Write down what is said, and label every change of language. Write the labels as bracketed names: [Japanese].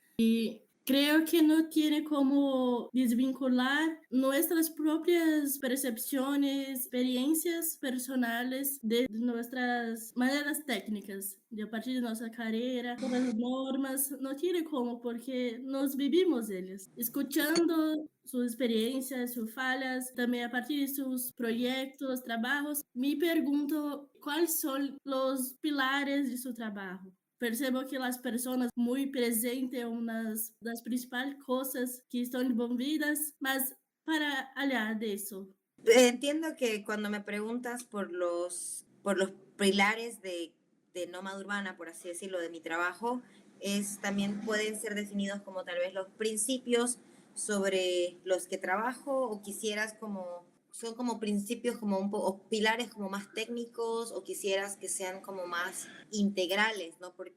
[Spanish] Y creo que no tiene como desvincular nuestras propias percepciones, experiencias personales de nuestras maneras técnicas, de a partir de nuestra carrera, con las normas, no tiene como, porque nos vivimos ellas, escuchando sus experiencias, sus fallas, también a partir de sus proyectos, trabajos. Me pregunto cuáles son los pilares de su trabajo. [Portuguese] Percebo que as pessoas muito presentes é uma das principais coisas que estão envolvidas, mas para [Spanish] allá [Portuguese] de isso. [Spanish] Entiendo que cuando me preguntas por los pilares de Nómada Urbana, por así decirlo, de mi trabajo, también pueden ser definidos como tal vez los principios sobre los que trabajo, o quisieras son como principios como o pilares como más técnicos, o quisieras que sean como más integrales, ¿no?